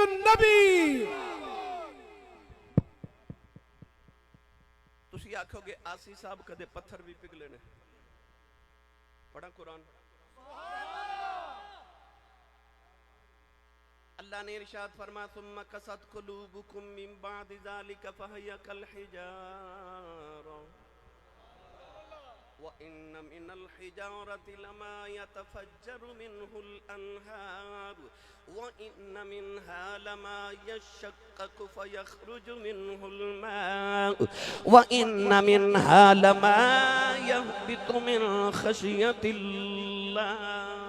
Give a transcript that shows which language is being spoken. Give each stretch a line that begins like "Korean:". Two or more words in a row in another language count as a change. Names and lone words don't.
Punjabi: نبی تسی آکھو گے آسی صاحب کدے پتھر بھی پگھلے نے پڑھا قرآن اللہ نے ارشاد فرما
Arabic: ثم قست قلوبکم من بعد ذلك فهي كالحجارة وإن من الحجارة لما يتفجر منه الأنهار وإن منها لما يشقق فيخرج منه الماء وإن منها لما يهبط من خشية الله